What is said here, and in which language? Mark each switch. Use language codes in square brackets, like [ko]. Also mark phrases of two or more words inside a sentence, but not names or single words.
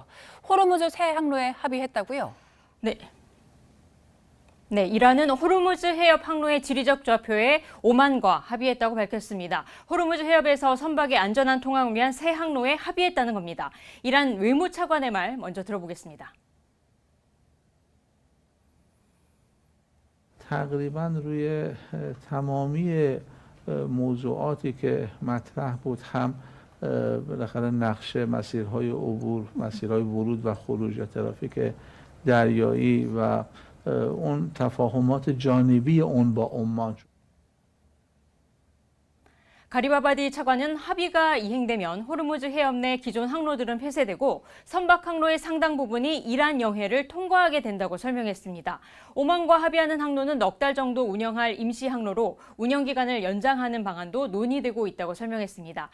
[ko] 호르무즈 새 항로에 합의했다고요? 네, 이란은 호르무즈 해협 항로의 지리적 좌표에 오만과 합의했다고 밝혔습니다. 호르무즈 해협에서 선박의 안전한 통항을 위한 새 항로에 합의했다는 겁니다. 이란 외무차관의 말 먼저 들어보겠습니다. [fa] تقریبا روی تمامی موضوعاتی که مطرح بود هم بالاخره نقشه مسیرهای عبور، مسیرهای ورود و خروج، ترافیک دریایی و اون تفاهمات جانبی اون با عمان. [ko] 가리바바디 차관은 합의가 이행되면 호르무즈 해협 내 기존 항로들은 폐쇄되고 선박 항로의 상당 부분이 이란 영해를 통과하게 된다고 설명했습니다. 오만과 합의하는 항로는 넉 달 정도 운영할 임시 항로로 운영 기간을 연장하는 방안도 논의되고 있다고 설명했습니다.